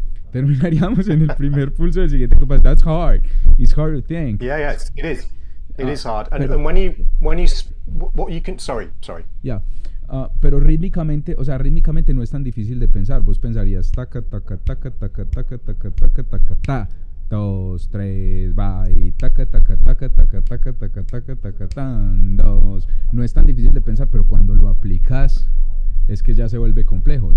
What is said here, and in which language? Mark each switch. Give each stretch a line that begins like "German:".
Spanish: Terminaríamos en el primer pulso del siguiente compás.
English: That's hard. It's hard to think. Yeah, it is. It is hard. And when you what you can sorry. Yeah.
Spanish: Pero rítmicamente, o sea, rítmicamente no es tan difícil de pensar. Vos pensarías taca, taca, taca, taca, taca, taca, taca, taca, ta. 2, 3, va y taca, taca, taca, taca, taca, taca, taca, taca, tan, 2. No es tan difícil de pensar, pero cuando lo aplicas es que ya se vuelve complejo.